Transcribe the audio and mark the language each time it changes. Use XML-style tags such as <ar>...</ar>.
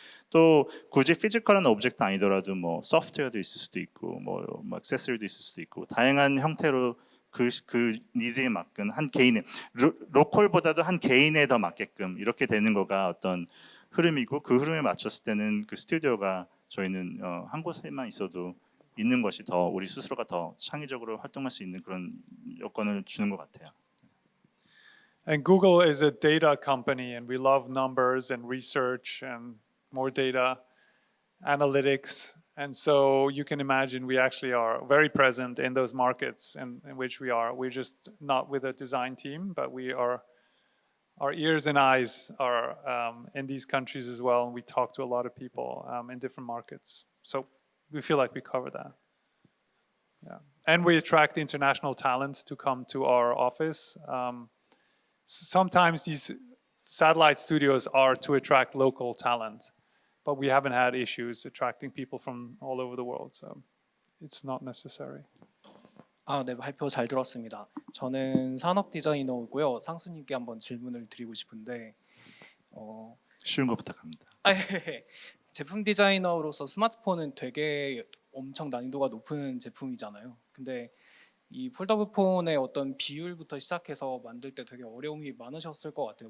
<ko>또 굳이 피지컬한 오브젝트 아니더라도 뭐 소프트웨어도 있을 수도 있고 뭐 액세서리도 있을 수도 있고 다양한 형태로 그 니즈에 맞게 한 개인의 로컬보다도 한 개인에 더 맞게끔 이렇게 되는 거가 어떤 흐름이고, 그 흐름에 맞췄을 때는 그 스튜디오가 저희는 한 곳에만 있어도 있는 것이 더 우리 스스로가 더 창의적으로 활동할 수 있는 그런 여건을 주는 것 같아요.</ko> <en>And Google is a data company, and we love numbers and research and more data, analytics. And so you can imagine we actually are very present in those markets in which we are. We're just not with a design team, but our ears and eyes are in these countries as well. And we talk to a lot of people in different markets. So we feel like we cover that. Yeah. And we attract international talent to come to our office. Sometimes these satellite studios are to attract local talent, but we haven't had issues attracting people from all over the world, so it's not necessary.</en> <ko>네, 발표 잘 들었습니다. 저는 산업 디자이너고요. 상수님께 한번 질문을 드리고 싶은데 쉬운 거 부탁합니다. 제품 디자이너로서 스마트폰은 되게 엄청 난이도가 높은 제품이잖아요. 근데 이 폴더블 폰의 어떤 비율부터 시작해서 만들 때 되게 어려움이 많으셨을 것 같아요.</ko>